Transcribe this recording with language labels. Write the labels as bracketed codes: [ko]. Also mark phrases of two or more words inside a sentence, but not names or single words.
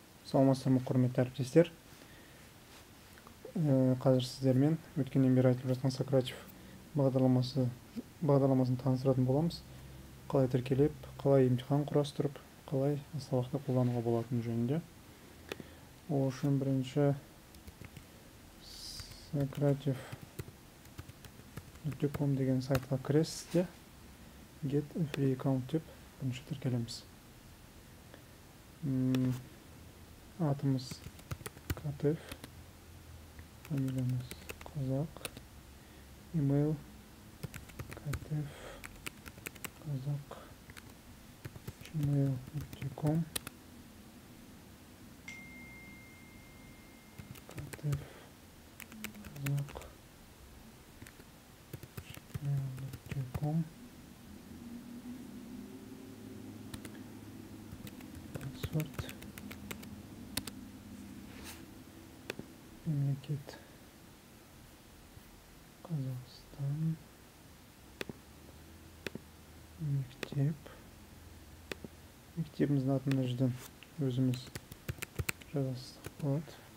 [kk] Саламатсыздар ма, құрметті әріптестер. Қазір сіздермен өткеннен бері айтып жатқан Сократив бағдарламасын таныстыратын боламыз. Қалай тіркеліп, қалай емтихан құрастырып, қалай сабақта қолдануға болатыны жөнінде. Ол үшін бірінші socrative.com деген сайтқа кіресіз де [en] get a free account [kk] деп бірінші тіркелеміз. Атымыз Катев, фамилиямыз Қазақ, email katevkazak@gmail.com, katevkazak@gmail.com, password, мемлекет Қазақстан, мектебіміздің атын мына жерден өзіміз жазсақ болады.